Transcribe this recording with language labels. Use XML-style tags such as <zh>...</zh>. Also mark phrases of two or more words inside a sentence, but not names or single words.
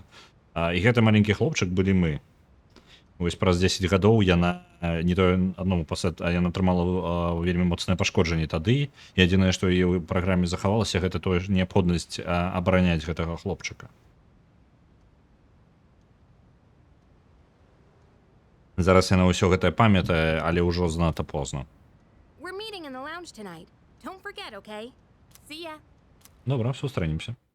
<be>І гэты маленькі хлопчык былі мы. Вось праз 10 гадоў яна не тое адному пасад, а яна атрымала вельмі моцнае пашкоджанне тады, і адзінае, што ў праграме захавалася, гэта тое ж неабходнасць абараняць гэтага хлопчыка. Зараз яна ўсё гэтае памятае, але ўжо занадта позна.</be> <en>We're meeting in the lounge tonight. Don't forget, okay? See ya.</en> <be>Добра, сустрэнемся.</be>